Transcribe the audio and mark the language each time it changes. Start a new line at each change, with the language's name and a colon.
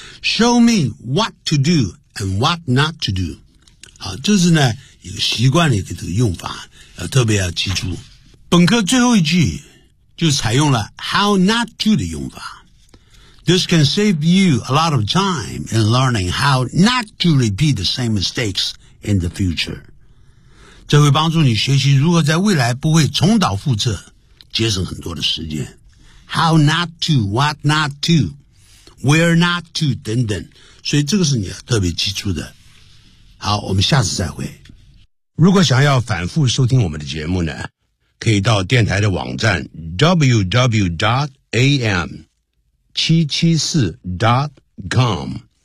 English: Show me what to do and what not to do。
Chinese: 好，这是呢一个习惯的一个用法，要特别要记住。本科最后一句就采用了 how not to 的用法。
English: This can save you a lot of time in learning how not to repeat the same mistakes in the future。
Chinese: 这会帮助你学习如何在未来不会重蹈覆辙，节省很多的时间。
English: How not to, what not to, where not to
Chinese: 等等，所以这个是你要特别记住的。好，我们下次再会。如果想要反复收听我们的节目呢，可以到电台的网站 www.am774.me www.radiobeijing.com。